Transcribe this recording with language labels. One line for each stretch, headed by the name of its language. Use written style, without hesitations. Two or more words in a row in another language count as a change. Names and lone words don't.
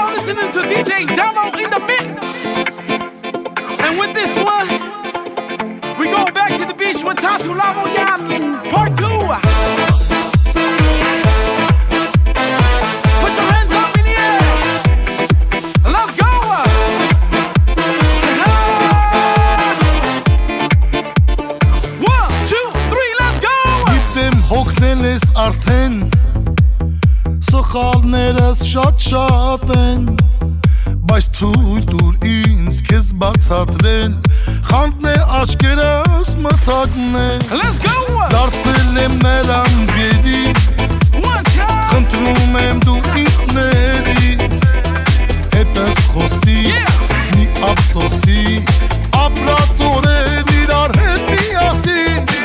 English: listening to DJ Damo in the mix. And with this one, we going back to the beach with Tatu Lavoyan, part 2. Put your hands up in the air. Let's go. One, two, three, let's go.
Armenian: Գիտեմ հոգնել ես արդեն, սխալներս շատ են, բայց թույլ տուր ինձ քեզ բացատրել, խանդն է աչքերս մթագնել, դարձել եմ նրան գերի, խնդրում եմ դու ինձ ներիր, հետս խոսի, մի ափսոսի, ապրած օրեր իրար հետ միասին,